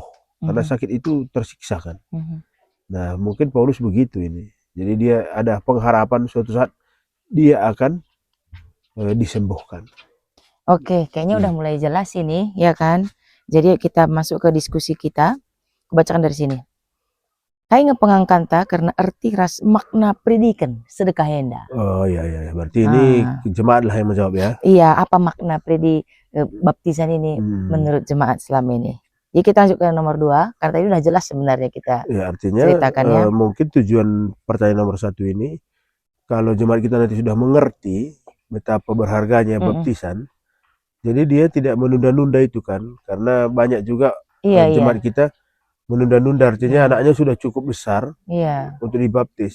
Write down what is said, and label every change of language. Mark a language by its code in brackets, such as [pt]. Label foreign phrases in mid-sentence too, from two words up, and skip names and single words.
[id] Karena sakit itu tersiksa kan. Nah, mungkin Paulus begitu ini. Jadi dia ada pengharapan suatu saat dia akan disembuhkan. Oke, kayaknya udah mulai jelas ini, ya kan? Jadi kita masuk ke diskusi kita. Bacakan dari sini. [btx] Kai ngepengangkanta karena arti ras makna predikan sedekah henda. [id] Oh iya. Berarti ini jemaat lah yang menjawab ya. Iya, apa makna baptisan ini menurut jemaat selama ini? Jadi kita lanjut ke nomor 2, karena tadi udah jelas sebenarnya kita artinya, ceritakannya. Mungkin tujuan pertanyaan nomor 1 ini, kalau jemaat kita nanti sudah mengerti betapa berharganya baptisan, jadi dia tidak menunda-nunda itu kan, karena banyak juga jemaat kita menunda-nunda, artinya anaknya sudah cukup besar untuk dibaptis.